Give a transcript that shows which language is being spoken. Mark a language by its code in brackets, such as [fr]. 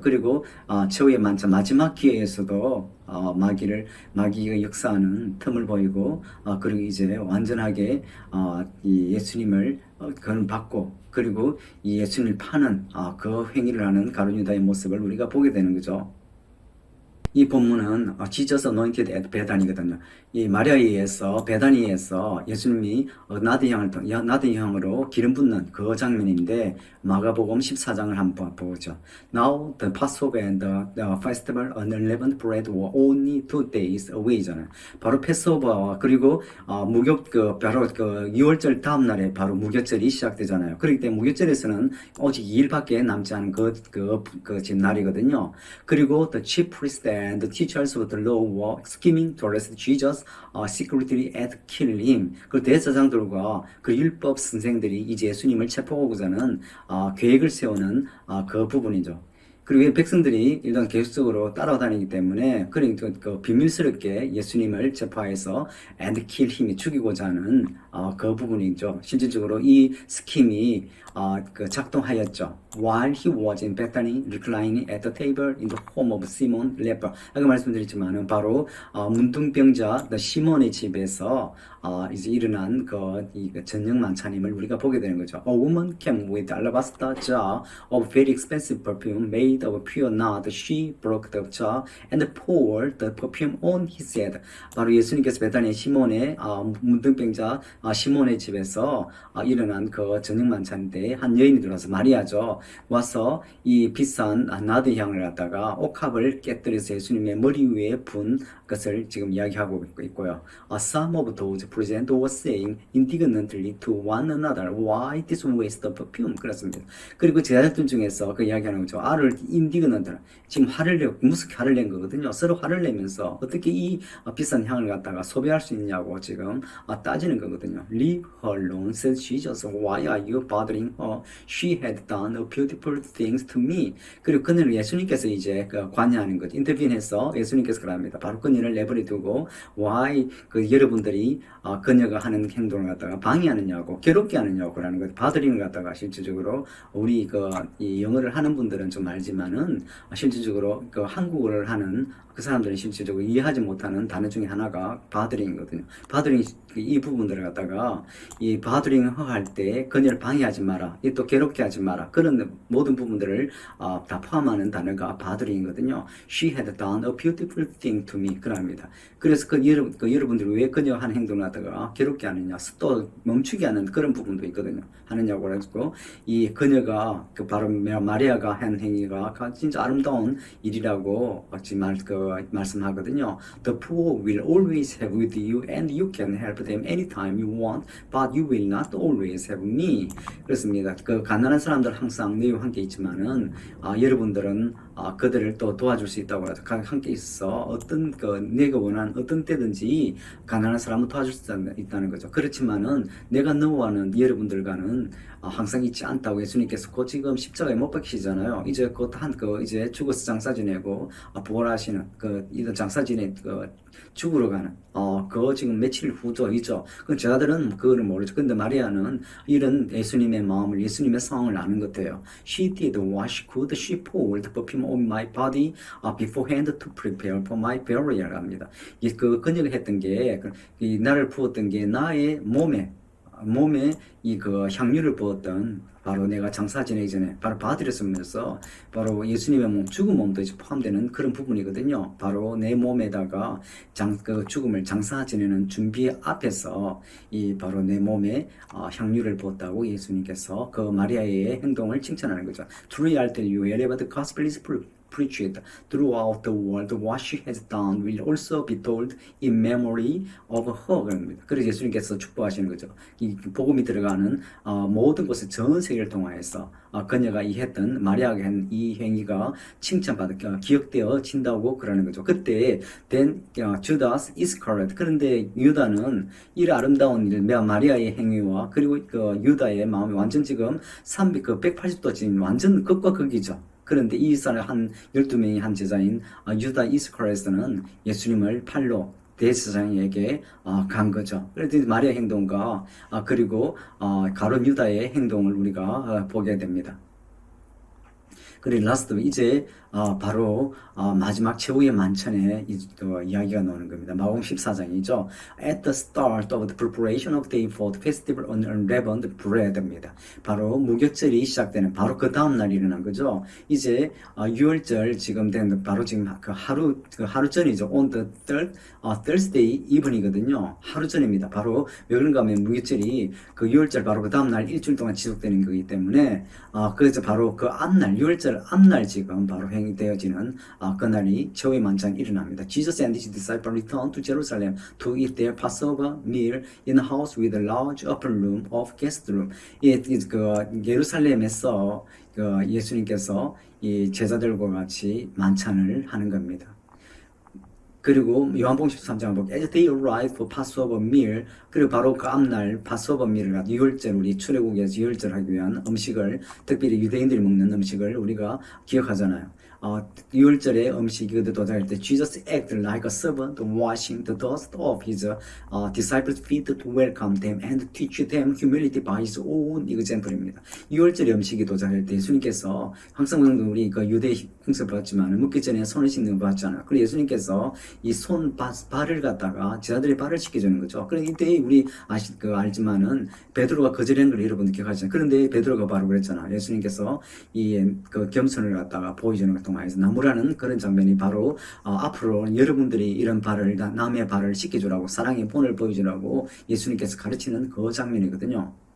[ko] 그리고 최후의 만찬 마지막 기회에서도 마귀가 역사하는 틈을 보이고, 그리고 이제 완전하게 이 예수님을 받고, 그리고 이 예수님을 파는 그 행위를 하는 가룟 유다의 모습을 우리가 보게 되는 거죠. 이 본문은 [en] Jesus anointed at [ko] 베다니거든요. 이 마리아에서 베다니에서 예수님이 나드향으로 기름 붓는 그 장면인데, 마가복음 14장을 한번 보죠. [en] Now the Passover and the festival unleavened bread were only 2 days away [ko] 잖아요. 바로 패스오버와 그리고 바로 그 6월절 다음 날에 바로 무교절이 시작되잖아요. 그렇기 때문에 무교절에서는 오직 2일밖에 남지 않은 지금 날이거든요. 그리고 [en] the chief priests and the teachers of the law were scheming to arrest Jesus secretly and kill him. [ko] 그 대제사장들과 그 율법 선생들이 이제 예수님을 체포하고자 하는 계획을 세우는 그 부분이죠. 그리고 백성들이 일단 계속적으로 따라다니기 때문에, 그러니까 그 비밀스럽게 예수님을 체포해서 [en] and kill him [ko] 이 죽이고자 하는 그 부분이죠. 실질적으로 이 스킴이 작동하였죠. [en] While he was in Bethany, reclining at the table in the home of Simon leper. [ko] 아까 말씀드렸지만은 바로 문둥병자 시몬의 집에서 이제 일어난 저녁 만찬임을 우리가 보게 되는 거죠. [en] A woman came with alabaster jar of very expensive perfume made of pure nard. She broke the jar and poured the perfume on his head. [ko] 바로 예수님께서 베다니 시몬의 문둥병자 시몬의 집에서 일어난 그 저녁 만찬인데, 한 여인이 들어와서, 마리아죠, 와서 이 비싼 나드 향을 갖다가 옥합을 깨뜨려서 예수님의 머리 위에 분 것을 지금 이야기하고 있고요. [en] Some of those present were saying indignantly to one another, why this waste of perfume? [ko] 그렇습니다. 그리고 제자들 중에서 그 이야기하는 거죠. indignant, 지금 무섭게 화를 낸 거거든요. 서로 화를 내면서 어떻게 이 비싼 향을 갖다가 소비할 수 있냐고 지금 따지는 거거든요. [en] Leave her alone, said Jesus. Why are you bothering her? She had done beautiful things to me. [ko] 그리고 그녀를 예수님께서 이제 관여하는 거죠. 인터뷰해서 예수님께서 그럽니다. 바로 그녀를 내버려 두고 why 여러분들이 그녀가 하는 행동을 갖다가 방해하느냐고, 괴롭게 하느냐고 라는 것, bothering을 갖다가 실질적으로 우리 이 영어를 하는 분들은 좀 알지만은 실질적으로 한국어를 하는 그 사람들이 실질적으로 이해하지 못하는 단어 중에 하나가 바드링이거든요. 바드링, 이 부분들을 갖다가 이 바드링을 할 때 그녀를 방해하지 마라, 또 괴롭게 하지 마라, 그런 모든 부분들을 다 포함하는 단어가 바드링이거든요. [en] She had done a beautiful thing to me. [ko] 그럽니다. 그래서 여러분들이 왜 그녀가 하는 행동을 갖다가 괴롭게 하느냐, 또 멈추게 하는 그런 부분도 있거든요. 하느냐고 그래가지고 이 그녀가 그 바로 마리아가 한 행위가 진짜 아름다운 일이라고 같이 말씀하거든요. [en] The poor will always have with you and you can help them anytime you want, but you will not always have me. [ko] 그렇습니다. 그 가난한 사람들 항상 너희와 함께 있지만은 여러분들은 그들을 또 도와줄 수 있다고 해서 함께 있어 어떤 내가 원하는 어떤 때든지 가난한 사람을 도와줄 수 있다는 거죠. 그렇지만은 내가 너와는 여러분들과는 항상 있지 않다고 예수님께서 곧 지금 십자가에 못 박히시잖아요. 이제 곧 이제 죽어서 장사 지내고 부활하시는 이런 장사 지내 죽으러 가는 그거 지금 며칠 후죠. 그 제자들은 그거를 모르죠. 근데 마리아는 이런 예수님의 마음을, 예수님의 상황을 아는 것 같아요. [en] She did what she could. She poured perfume on my body beforehand to prepare for my burial [ko] 합니다. 그녀가 했던 게 이 나를 부었던 게 나의 몸에 이 향유를 부었던 바로 내가 장사 지내기 전에 바로 받으렸으면서 바로 예수님의 몸, 죽은 몸도 이제 포함되는 그런 부분이거든요. 바로 내 몸에다가 죽음을 장사 지내는 준비 앞에서 이 바로 내 몸에 향유를 부었다고 예수님께서 그 마리아의 행동을 칭찬하는 거죠. [en] Truly I tell you, wherever the gospel is preached throughout the world, what she has done will also be told in memory of her. [ko] 그래서 예수님께서 축복하시는 거죠. 이 복음이 들어가는 모든 곳에 전 세계를 통하여서 그녀가 했던 마리아가 한 이 행위가 칭찬받아 기억되어진다고 그러는 거죠. 그때 [en] then Judas Iscariot, [ko] 그런데 유다는 이 아름다운 일, 마리아의 행위와 그리고 유다의 마음이 완전 지금 180도 지금 완전 극과 극이죠. 그런데 이 사람 한 12명의 한 제자인 유다 이스카리오트는 예수님을 팔로 대제사장에게 간 거죠. 그래서 마리아 행동과 그리고 가룟 유다의 행동을 우리가 보게 됩니다. 그리고 라스트 이제 바로 마지막 최후의 만찬의 이야기가 나오는 겁니다. 마가복음 14장이죠. [en] At the start of the preparation of day for the festival on unleavened bread [ko] 입니다. 바로 무교절이 시작되는 바로 그 다음 날 일어난 거죠. 이제 유월절 지금 된 바로 지금 하루 전이죠. [en] On the Thursday even [ko] 이거든요. 하루 전입니다. 바로 왜 그런가 하면 무교절이 그 유월절 바로 그 다음 날 일주일 동안 지속되는 거기 때문에 그래서 바로 그 앞날 유월절 앞날 지금 바로 행되어지는 그날이 최후의 만찬이 일어납니다. [en] Jesus and his disciples returned to Jerusalem to eat their Passover meal in a house with a large upper room of guest room. [ko] 예루살렘에서 예수님께서 이 제자들과 같이 만찬을 하는 겁니다. 그리고 요한복음 13장을 보면 [en] As they arrived for Passover meal, [ko] 그리고 바로 그 앞날 파스오버 밀을 유월절 우리 출애굽에서 유월절 하기 위한 음식을 특별히 유대인들이 먹는 음식을 우리가 기억하잖아요. 유월절의 음식이 도착할 때 [en] Jesus acted like a servant washing the dust of his disciples' feet to welcome them and teach them humility by his own example [ko] 입니다. 유월절의 음식이 도착할 때 예수님께서 항상 우리 유대 풍습 봤지만 먹기 전에 손을 씻는 거 봤잖아요. 그리고 예수님께서 이 발을 갖다가 제자들의 발을 씻겨주는 거죠. 그런데 이때 우리 알지만은 베드로가 거절한 걸 여러분 기억하시잖아요. 그런데 베드로가 바로 그랬잖아. 예수님께서 그 겸손을 갖다가 보여주는 걸 통해서 나무라는 그런 장면이 바로 앞으로 여러분들이 이런 남의 발을 씻겨주라고 사랑의 본을 보여주라고 예수님께서 가르치는 그 장면이거든요.